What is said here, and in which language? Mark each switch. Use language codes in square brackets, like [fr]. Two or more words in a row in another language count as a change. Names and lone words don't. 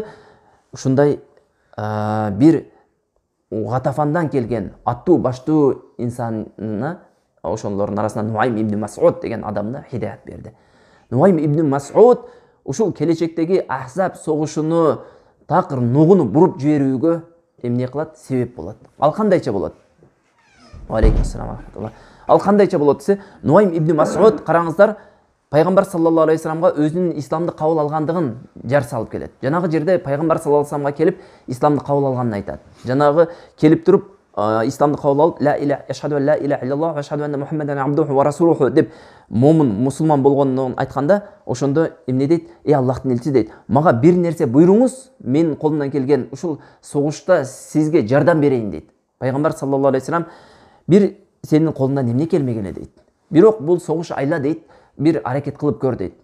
[ky] Ушундай бир Гатафандан келген аттуу баштуу инсанына, ошолордун арасынан Нуайм ибн Мас'уд деген адамына хидаят берди. Нуайм ибн Мас'уд ушул келечектеги Ахзаб согушуну такыр нугуну буруп жиберүүгө эмне кылат? Себеп болот. Ал кандайча болот? [ar] عليكم السلام ورحمة الله. [ky] Ал кандайча болот десе, Нуайм ибн Мас'уд, караңыздар, пайгамбар [ar] صلى الله عليه وسلم [ky] өзүнүн исламды кабыл алгандыгын жар салып келет. Жанагы жерде пайгамбар [ar] صلى الله عليه وسلم [ky] келип исламды кабыл алганын айтат. Жанагы келип туруп исламды кабыл алып, [ar] لا إله أشهد أن لا إله إلا الله وأشهد أن محمدا عبده ورسوله [ky] деп мусулман болгондон айтканда, ошондо эмне дейт? "Эй Аллахтын элчиси" дейт, "Мага бир нерсе буйруңуз, менин колумдан келген ушул согушта сизге жардам берейин" дейт. Пайгамбар [ar] صلى الله عليه وسلم: [ky] "Бир сенин колуңдан эмне келмек эле" дейт. "Бирок бул согуш айла" дейт, "бир аракет кылып көр" дейт.